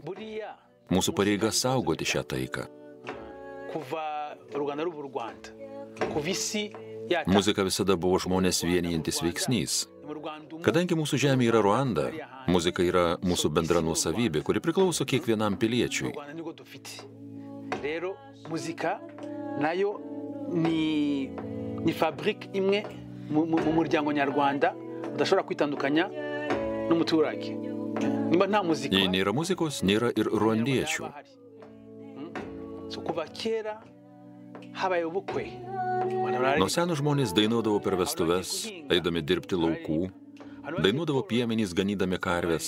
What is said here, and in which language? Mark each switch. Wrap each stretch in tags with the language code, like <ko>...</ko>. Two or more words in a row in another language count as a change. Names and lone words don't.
<lt>Mūsų pareiga saugoti šią taiką. Muzika visada buvo žmonės vienijantis veiksnys. Kadangi mūsų žemė yra Ruanda, muzika yra mūsų bendra nuosavybė, kuri priklauso kiekvienam piliečiui.</lt> <rw>Muzika nayo ni fabrique imwe mu muryango nyarwanda udashobora kwitandukanya n'umuturage.</rw> <lt>Jei nėra muzikos, nėra ir ruandiečių. Nuo senų žmonės dainuodavo per vestuves, eidami dirbti laukų, dainuodavo piemenys ganydami karves.</lt>